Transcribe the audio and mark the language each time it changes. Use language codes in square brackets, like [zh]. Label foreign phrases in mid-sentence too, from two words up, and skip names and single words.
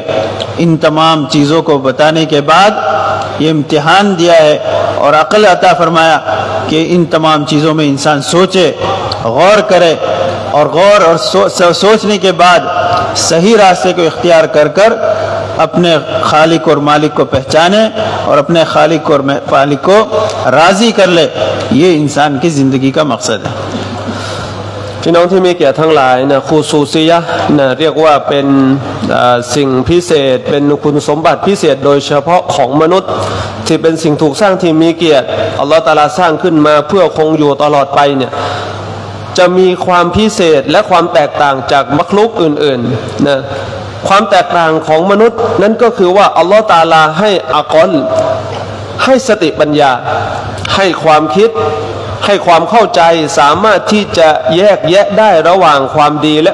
[hi] इन तमाम चीज़ों को बताने के बाद ये इम्तिहान दिया है और अक़ल अता फरमाया कि इन तमाम चीज़ों में इंसान सोचे, गौर करे, और गौर और सोचने के बाद सही रास्ते को इख्तियार कर कर अपने खालिक और मालिक को पहचाने और अपने खालिक और मालिक को राज़ी कर ले। ये इंसान की ज़िंदगी का मकसद है। [th] พี่น้องที่มีเกียรติทั้งหลายนะคูซูซียะนะเรียกว่าเป็นสิ่งพิเศษเป็นคุณสมบัติพิเศษโด ยเฉพาะของมนุษย์ที่เป็นสิ่งถูกสร้างที่มีเกียรติอัลลอฮฺตะอาลาสร้างขึ้นมาเพื่อคงอยู่ตลอดไปเนี่ยจะมีความพิเศษและความแตกต่างจากมักลุกอื่นๆนะความแตกต่างของมนุษย์นั้นก็คือว่าอัลลอฮฺตะอาลาให้อักลให้สติปัญญาให้ความคิดให้ความเข้าใจสามารถที่จะแยกแยะได้ระหว่างความดีและ